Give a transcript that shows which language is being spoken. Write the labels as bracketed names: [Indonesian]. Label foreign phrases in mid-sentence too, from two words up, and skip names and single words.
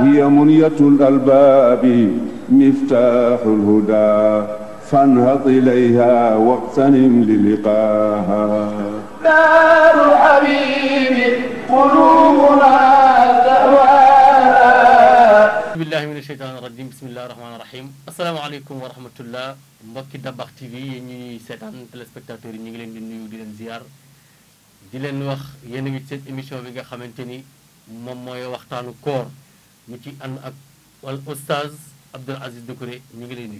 [Arabic] هي منية الألباب مفتاح الهدى فانهض إليها واغتنم للقاها دار حبيبي قلوبنا تهواها بسم الله من الشيطان الرجيم بسم الله الرحمن الرحيم السلام عليكم ورحمة الله [Wolof] mbokki Dabakh TV yéen ñuy seetaan téléspectateurs yi ñu ngi leen di nuyu di leen ziar di leen wax yéen a ngi seen émission bi nga xamante ni moom mooy waxtaanu koor ñu ci ànd ak wal oustaz Abdoul Aziz Doucouré ñu ngi lay nuyu.